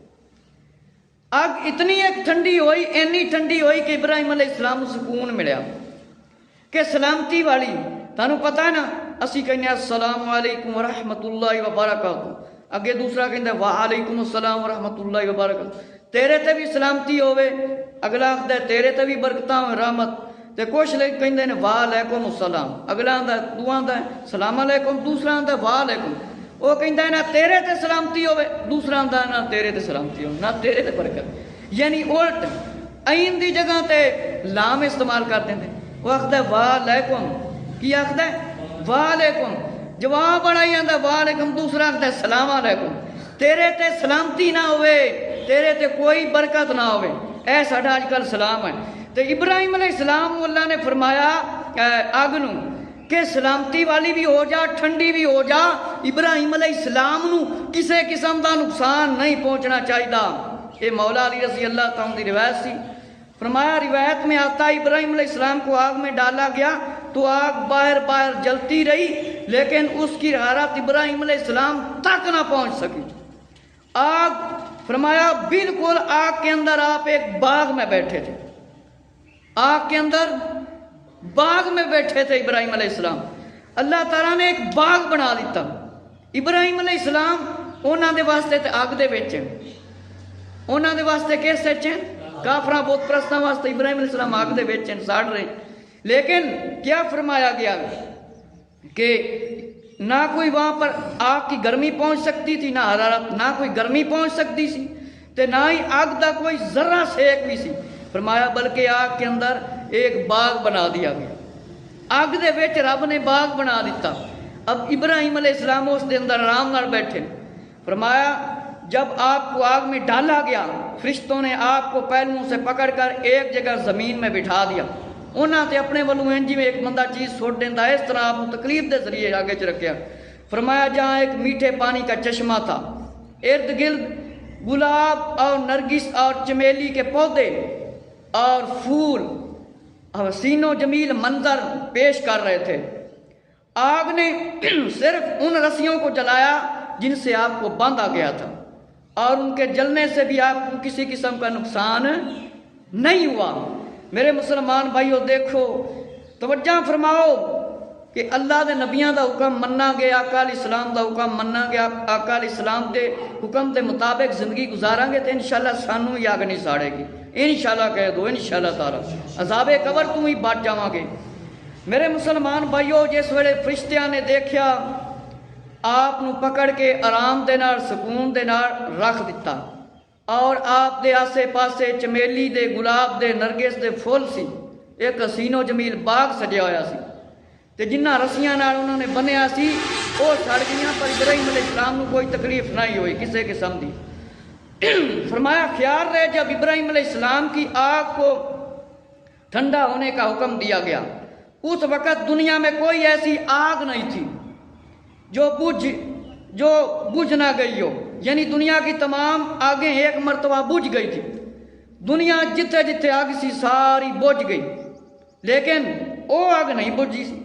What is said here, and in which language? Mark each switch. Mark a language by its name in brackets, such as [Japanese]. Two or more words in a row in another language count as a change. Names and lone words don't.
[Punjabi] آگ اتنی ایک ٹھنڈی ہوئی، اینی ٹھنڈی ہوئی کہ ابراہیم علیہ السلام کو سکون ملیا کہ سلامتی والی۔ تانوں پتہ ہے نا اسی کہنے [Arabic] السلام علیکم ورحمۃ اللہ وبرکاتہ، [Punjabi] اگے دوسرا کہندا [Arabic] وعلیکم السلام ورحمۃ اللہ وبرکاتہ، [Punjabi] تیرے تے بھی سلامتی ہوے، اگلا آخدا تیرے تے بھی برکتاں رحمت، تے کچھ لوگ کہندے نے [Arabic] وعلیکم السلام، [Punjabi] اگلا آندا دعا آندا [Arabic] سلام علیکم، [Punjabi] دوسرا آندا وعلیکم، وہ کہندا نہ تیرے تے سلامتی ہوے، دوسرا آندا نہ تیرے تے سلامتی ہوے، نہ تیرے تے برکت، یعنی الٹ عین دی جگہ تے لام استعمال کر دیندے۔ وہ آخدا وعلیکم، کی آخدا وعلیکم، جواب بڑا ہی آندا وعلیکم، دوسرا آخدا [Arabic] السلام علیکم، [Punjabi] تیرے تے سلامتی نہ ہوئے، تیرے تے کوئی برکت نہ ہوئے، اے ساڈا اج کل سلام ہے۔ تو ابراہیم علیہ السلام اللہ نے فرمایا آگ نو کہ سلامتی والی بھی ہو جا، ٹھنڈی بھی ہو جا، ابراہیم علیہ السلام نو کسے قسم دا نقصان نہیں پہنچنا چاہیے۔ [Urdu] یہ مولا علی رضی اللہ تعالیٰ کی روایت سی۔ فرمایا روایت میں آتا ابراہیم علیہ السلام کو آگ میں ڈالا گیا تو آگ باہر باہر جلتی رہی لیکن اس کی حرارت ابراہیم علیہ السلام تک نہ پہنچ سکی۔ آگ فرمایا بالکل آگ کے اندر آپ ایک باغ میں بیٹھے تھے، آگ کے اندر باغ میں بیٹھے تھے ابراہیم علیہ السلام۔ اللہ تعالیٰ نے ایک باغ بنا دیتا۔ [Punjabi] ابراہیم علیہ السلام انہوں دے واسطے تے آگ دے وچ، انہوں دے واسطے کس وچ ہیں؟ کافراں بت پرستاں واسطے ابراہیم علیہ السلام آگ دے وچ ساڑ رہے۔ [Urdu] لیکن کیا فرمایا گیا کہ [Punjabi] نہ کوئی وہاں پر آگ کی گرمی پہنچ سکتی تھی، نہ حرارت، نہ کوئی گرمی پہنچ سکتی سی تے نہ ہی آگ دا کوئی ذرہ سیک بھی سی۔ [Urdu] فرمایا بلکہ آگ کے اندر ایک باغ بنا دیا گیا، [Punjabi] آگ دے وچ رب نے باغ بنا دیتا۔ اب ابراہیم علیہ السلام اس دے اندر آرام نال بیٹھے۔ [Urdu] فرمایا جب آپ کو آگ میں ڈالا گیا فرشتوں نے آپ کو پہلوؤں سے پکڑ کر ایک جگہ زمین میں بٹھا دیا۔ [Punjabi] انہاں تے اپنے والوں انجی میں ایک بندہ چیز سوٹ دینا ہے، اس طرح آپ کو تکلیف دے ذریعے آگے چ رکھیا۔ [Urdu] فرمایا جہاں ایک میٹھے پانی کا چشمہ تھا، ارد گرد گلاب اور نرگس اور چمیلی کے پودے اور پھول حسین و جمیل منظر پیش کر رہے تھے۔ آگ نے صرف ان رسیوں کو جلایا جن سے آپ کو باندھا گیا تھا اور ان کے جلنے سے بھی آپ کو کسی قسم کا نقصان نہیں ہوا۔ [Punjabi] میرے مسلمان بھائیو دیکھو، توجہ فرماؤ کہ اللہ دے نبیاں دا حکم مننا گیا، آقا علیہ السلام دا حکم مننا گیا، آقا علیہ السلام دے حکم دے مطابق زندگی گزاراں گے تو انشاءاللہ سانوں ہی آگ نہیں ساڑے گی، انشاءاللہ کہہ دو انشاءاللہ تعالی عذاب قبر تو ہی بچ جاواں گے۔ میرے مسلمان بھائیو جس ویلے فرشتیاں نے دیکھیا آپ نو پکڑ کے آرام دے نال سکون دے نال رکھ دیتا، اور آپ دے آسے پاسے چمیلی دے گلاب دے نرگس دے پھول سی، ایک حسین و جمیل باغ سجیا ہوا سی تے جنہ رسیاں نال انہوں نے بنیا سی وہ سڑ گئیاں، پر ابراہیم علیہ السلام کو کوئی تکلیف نہیں ہوئی کسی قسم دی۔ [Urdu] فرمایا خیال رہے جب ابراہیم علیہ السلام کی آگ کو ٹھنڈا ہونے کا حکم دیا گیا، اس وقت دنیا میں کوئی ایسی آگ نہیں تھی جو بجھ نہ گئی ہو، یعنی دنیا کی تمام آگیں ایک مرتبہ بجھ گئی تھی، [Punjabi] دنیا جتھے جتھے آگ سی ساری بجھ گئی، لیکن وہ آگ نہیں بجھی سی۔